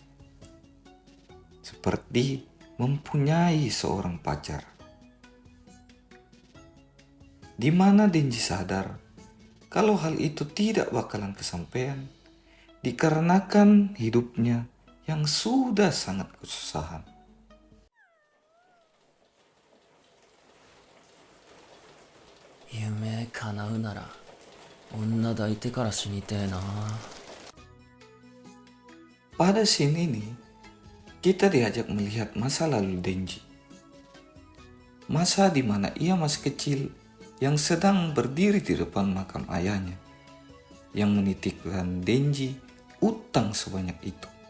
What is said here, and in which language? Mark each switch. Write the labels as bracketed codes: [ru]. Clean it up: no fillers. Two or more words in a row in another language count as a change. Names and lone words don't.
[id] Seperti mempunyai seorang pacar. Di mana Denji sadar kalau hal itu tidak bakalan kesampaian dikarenakan hidupnya yang sudah sangat kesusahan. [ja] 夢叶うなら、女抱いてから死にてえな. [id] Pada scene ini, kita diajak melihat masa lalu Denji. Masa di mana ia masih kecil yang sedang berdiri di depan makam ayahnya yang menitipkan Denji utang sebanyak itu.